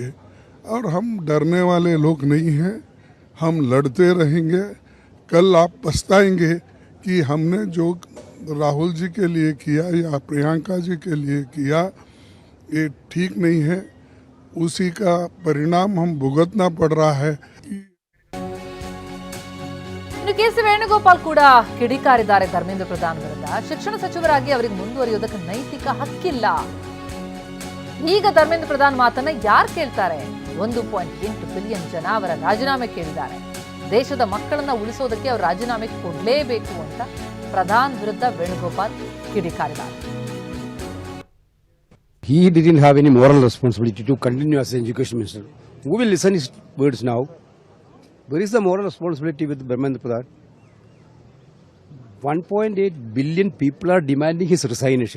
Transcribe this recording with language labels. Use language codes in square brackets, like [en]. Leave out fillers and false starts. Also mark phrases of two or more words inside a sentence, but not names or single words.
[hi] और हम डरने वाले लोग नहीं हैं, हम लड़ते रहेंगे. कल आप पछताएंगे कि हमने जो राहुल जी के लिए किया या प्रियंका जी के लिए किया ये ठीक नहीं है. उसी का परिणाम हम भुगतना पड़ रहा है. [kn] ಕೆಸಿ ವೇಣುಗೋಪಾಲ್ ಕೂಡ ಕಿಡಿಕಾರಿದ್ದಾರೆ ಧರ್ಮೇಂದ್ರ ಪ್ರಧಾನ್ ವಿರುದ್ಧ. ಶಿಕ್ಷಣ ಸಚಿವರಾಗಿ ಅವರಿಗೆ ಮುಂದುವರಿಯೋದಕ್ಕೆ ನೈತಿಕ ಹಕ್ಕಿಲ್ಲ. ಈಗ ಧರ್ಮೇಂದ್ರ ಪ್ರಧಾನ್ ಮಾತನ್ನ ಯಾರು ಕೇಳ್ತಾರೆ? 1.8 ಬಿಲಿಯನ್ ಜನ ಅವರ ರಾಜೀನಾಮೆ ಕೇಳಿದ್ದಾರೆ. ದೇಶದ ಮಕ್ಕಳನ್ನ ಉಳಿಸೋದಕ್ಕೆ ಅವರು ರಾಜೀನಾಮೆ ಕೊಡಲೇಬೇಕು ಅಂತ ಪ್ರಧಾನ್ ವಿರುದ್ಧ ವೇಣುಗೋಪಾಲ್ ಕಿಡಿಕಾರಿದ್ದಾರೆ. [en] He didn't have any moral responsibility to continue as an education minister. Who will listen his words now? Where is the moral responsibility with Dharmendra Pradhan? 1.8 billion people are demanding his resignation.